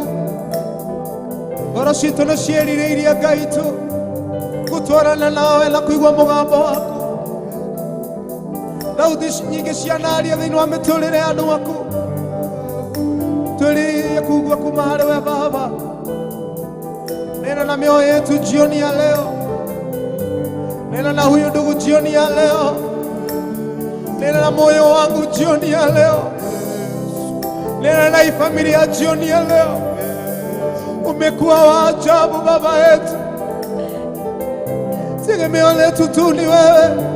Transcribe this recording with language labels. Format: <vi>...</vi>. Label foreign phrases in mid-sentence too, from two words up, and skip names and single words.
<ki>Ngoro citũ nĩ ciĩrirĩirie Ngai tu gũtwarana nawe na kũigua mũgambo waku. Thauti nyingĩ cianaria thĩinĩ wa mĩtũrĩre ya andũ aku, twĩrirĩirie kugua kuma harĩ we Baba.</ki> <sw>Nena na mioyo yetu jioni ya leo, nena na huyu ndugu jioni ya leo, nena na moyo wangu jioni ya leo, nena na hii familia jioni ya leo. Umekuwa wa ajabu Baba yetu, tegemeo letu tu ni wewe.</sw>